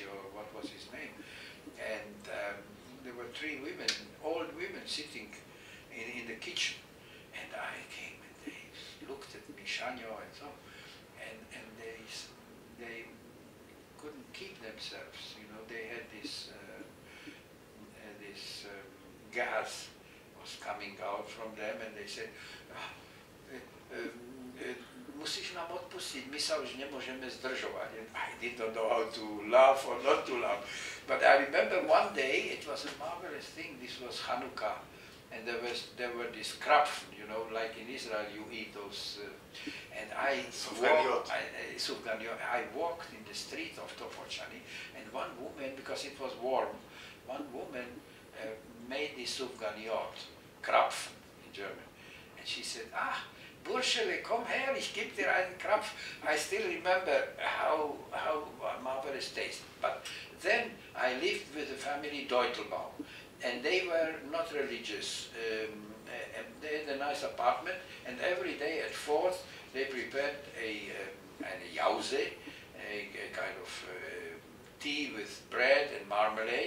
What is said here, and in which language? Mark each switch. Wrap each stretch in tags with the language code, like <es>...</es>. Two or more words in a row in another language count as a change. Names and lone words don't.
<en>or what was his name, and there were 3 women, old women, sitting in the kitchen, and I came and they looked at me, Shanyo and so, and they couldn't keep themselves, you know, they had this gas was coming out from them, and they said,</en> <sk>musíš nám odpustiť, my sa už nemôžeme zdržovať.</sk> <en>And I didn't know how to laugh or not to laugh. But I remember one day, it was a marvelous thing, this was Hanukkah, and there were these krapfen, you know, like in Israel you eat those, and I walked in the street of Topolčany, and one woman, because it was warm, one woman made this sufganiot, Krapfen in German, and she said,</en> <de>Burschele, komm her, ich gebe dir einen Krapf.</de> <en>I still remember how marvelous taste. But then I lived with the family Deutelbaum, and they were not religious. And they had a nice apartment, and every day at 4 they prepared a jause, a kind of tea with bread and marmalade.</en>